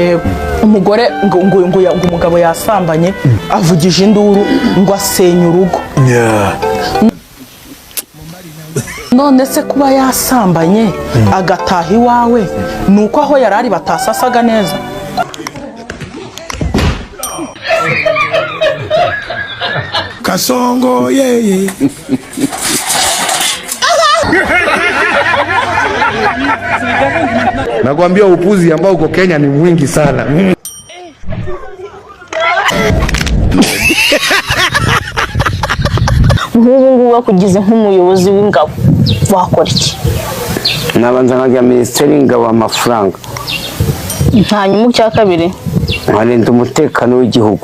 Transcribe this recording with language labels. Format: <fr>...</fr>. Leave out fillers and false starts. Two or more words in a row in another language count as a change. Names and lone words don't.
<rw>yego umugore ngo umugabo yasambanye avugije induru ngo asenye urugo. None se kuba yasambanye agataha iwawe nuko aho yarari batasasaga neza?</rw> <sw>Kasongo yeye. Nakwambia upuzi ambao uko Kenya ni mwingi sana.</sw> <rw>Nk'ubu wakugize nk'umuyobozi w'ingabo wakora iki? Nabanza nkajya minisiteri y'ingabo amafaranga. Hanyuma icya kabiri nkarinda umutekano w'igihugu.</rw>